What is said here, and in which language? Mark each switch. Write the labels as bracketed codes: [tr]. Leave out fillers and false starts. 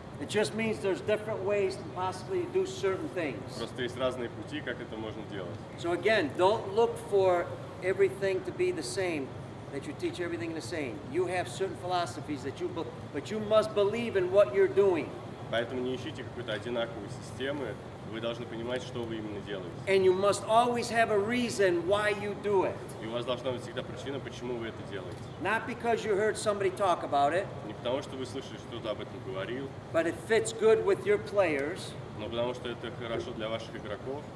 [en] It just means there's different ways to possibly do certain things. [ru] Просто есть разные пути, как это можно делать. [en] So again, don't look for everything to be the same, that you teach everything the same. You have certain philosophies that but you must believe in what you're doing. [ru] Поэтому не ищите какой-то одинаковой системы, вы должны понимать, что вы именно делаете. [en] And you must always have a reason why you do it. [ru] И у вас должна быть всегда причина, почему вы это делаете. [en] Not because you heard somebody talk about it, [ru] Не потому, что вы слышали, что кто-то об этом говорил, [en] but it fits good with your players [ru] но потому, что это хорошо для ваших игроков